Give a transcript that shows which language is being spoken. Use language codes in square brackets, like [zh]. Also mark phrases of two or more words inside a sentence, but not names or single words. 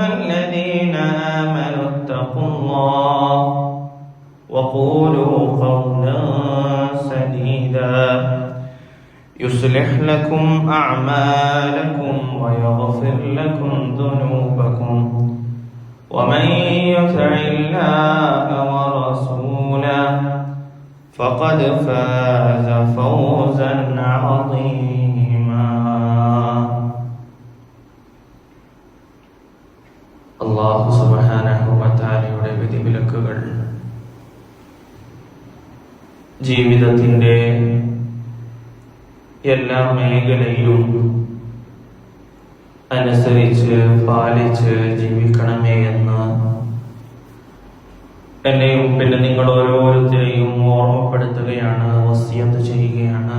[ar] الذين آمنوا اتقوا الله وقولوا قولا سديدا يصلح لكم أعمالكم ويغفر لكم ذنوبكم ومن يطع الله ورسوله فقد فاز فوزا عظيما [ml] അല്ലാഹു [ar] سبحانه وتعالى [ml] വിധിവിലക്കുകൾ ജീവിതത്തിന്റെ എല്ലാ മേഖലയിലും അനുസരിച്ച് പാലിച്ച് ജീവിക്കണമേ എന്ന് എന്നെയും പിന്നെ നിങ്ങൾ ഓരോരുത്തരെയും ഓർമ്മപ്പെടുത്തുകയാണ്, വസിയത്ത് ചെയ്യുകയാണ്.